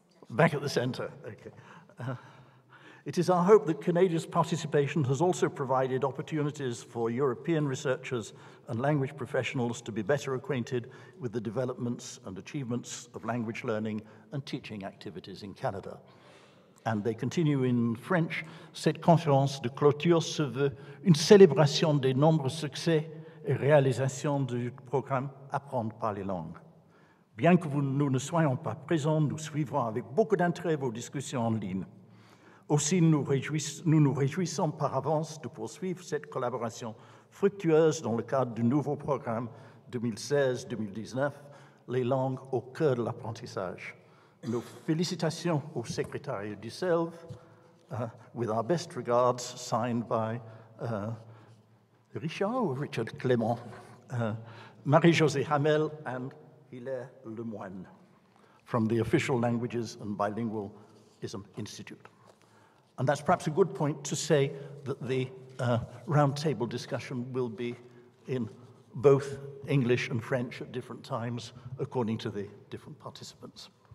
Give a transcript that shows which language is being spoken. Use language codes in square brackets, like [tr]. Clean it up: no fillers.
[en] Back at the centre, okay. It is our hope that Canada's participation has also provided opportunities for European researchers and language professionals to be better acquainted with the developments and achievements of language learning and teaching activities in Canada. And they continue in French. [fr] Cette conférence de clôture se veut une célébration des nombreux succès et réalisations du programme Apprendre par les langues. Bien que nous ne soyons pas présents, nous suivrons avec beaucoup d'intérêt vos discussions en ligne. Aussi, nous nous réjouissons par avance de poursuivre cette collaboration fructueuse dans le cadre du nouveau programme 2016-2019, les langues au cœur de l'apprentissage. Nos félicitations au secrétariat du CELV, [en] with our best regards, signed by Richard Clément, Marie-Josée Hamel, and Hilaire Lemoine from the Official Languages and Bilingualism Institute. And that's perhaps a good point to say that the roundtable discussion will be in both English and French at different times, according to the different participants.